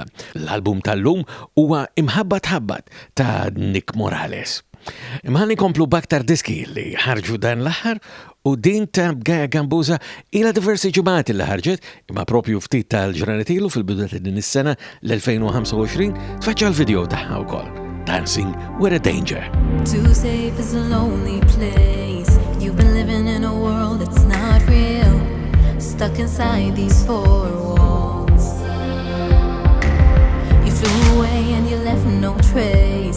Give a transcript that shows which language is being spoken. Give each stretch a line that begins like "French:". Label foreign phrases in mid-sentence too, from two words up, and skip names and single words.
Maltese: L-album tal-lum huwa Imħabbatħabbat ta' Nick Morales. Imma nikomplu b'aktar diski li ħarġu dan l-aħħar u din ta' Gaia Gambuzza ila diversi ġimgħat li ħarġet imma propju ftit tal-ġranet ilu fil-bidu ta' din is-sena l-2025 tfaċċa l-video tagħha wkoll.
English: Dancing with a Danger. Too safe is a lonely place. You've been living in a world that's not real. Stuck inside these four walls. You flew away and you left no trace.